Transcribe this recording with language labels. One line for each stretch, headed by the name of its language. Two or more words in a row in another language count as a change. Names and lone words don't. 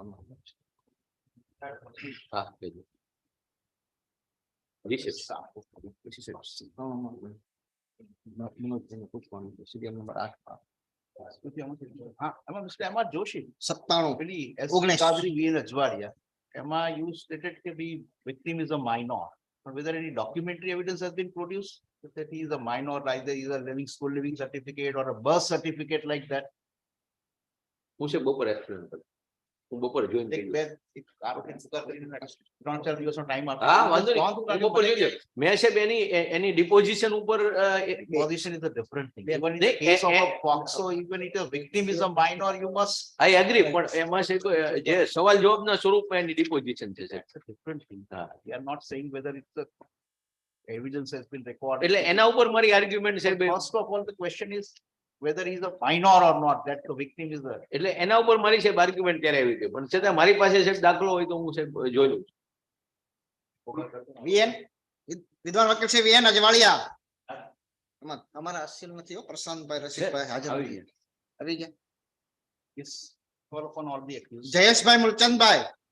Gujarati: હા કહી દઉં. જી સર. પૂછવાનું સીરિયલ નંબર 8. હા એમાં મિસ્ટર એમ આર જોશી 97 પેલી 19
English: કાદરી વીએન અજવાળિયા એમાં you stated કે the victim is a minor, but whether any documentary evidence has been produced that he is a minor, either he is a living school living certificate or a birth certificate like that.
Gujarati: હું છે બપોર એક્સપ્લેન કરું. હું બપોર જોઈન કરી દઉં. એક આરોપી પુકાર કરીને 3-4 દિવસનો ટાઈમ આપો. હા વાંધો નહીં, હું બપોર જોઈ લઉં. મેં સાહેબ એની ડિપોઝિશન ઉપર
English: Position is a different thing. Even in They- the case of a POCSO, even if the victim is a minor, you must. I agree,
Gujarati: પણ એમાં છે જે સવાલ જવાબના સ્વરૂપમાં એની ડિપોઝિશન છે સાહેબ.
English: It's a different thing. We are not saying whether it's a evidence has been recorded.
Gujarati: એટલે એના ઉપર મારી આર્ગ્યુમેન્ટ સાહેબ.
English: First of all, the question is whether he is a minor or not, that the victim is a.
Gujarati: એટલે એના ઉપર મારી સાહેબ આર્ગ્યુમેન્ટ ત્યારે આવી હતી, પણ છતાં મારી પાસે સાહેબ દાખલો હોય તો હું સાહેબ જોઈ લઉં. વીએન વિદ્વાન વકીલ છે વીએન અજવાળિયા. એમાં તમારા અસીલ નથી હો, પ્રશાંતભાઈ રસિકભાઈ હાજર આવી નથી. આવી ગયા.
English: Yes, call upon all the accused. જયેશભાઈ મૂલચંદભાઈ.